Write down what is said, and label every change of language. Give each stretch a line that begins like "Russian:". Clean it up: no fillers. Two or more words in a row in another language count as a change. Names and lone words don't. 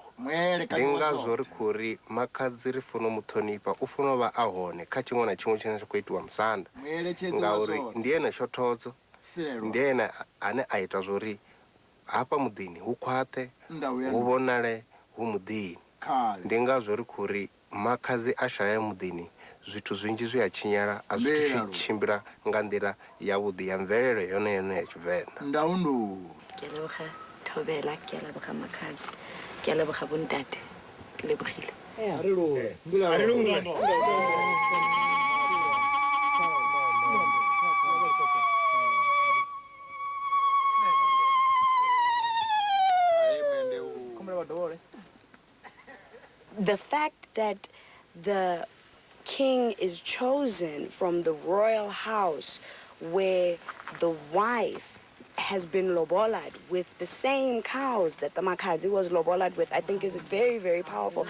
Venda: Ndi ngazwo ri khou ri Makhazi ri funa u mu ṱhonifha, u funa u vha a hone kha tshiṅwe na tshiṅwe tshine zwa khou itiwa musanda ngauri ndi ene shothodzo, ndi ene ane a ita zwori hafha muḓini hu khwaṱhe hu vhonale hu muḓini. Ndi ngazwo ri khou ri Makhazi a shaya muḓini zwithu zwinzhi zwi a tshinyala, a zwithu zwi tshimbila nga nḓila yavhuḓi ya mvelele yone yone ya Tshivenḓa.
Northern Sotho: Ke a leboga Thobela, ke a leboga Makhadzi, ke a leboga bontate, ke lebogile.
English: The fact that the king is chosen from the royal house where the wife has been lobolad with the same cows that the Makhadzi was lobolad with, I think is very, very powerful.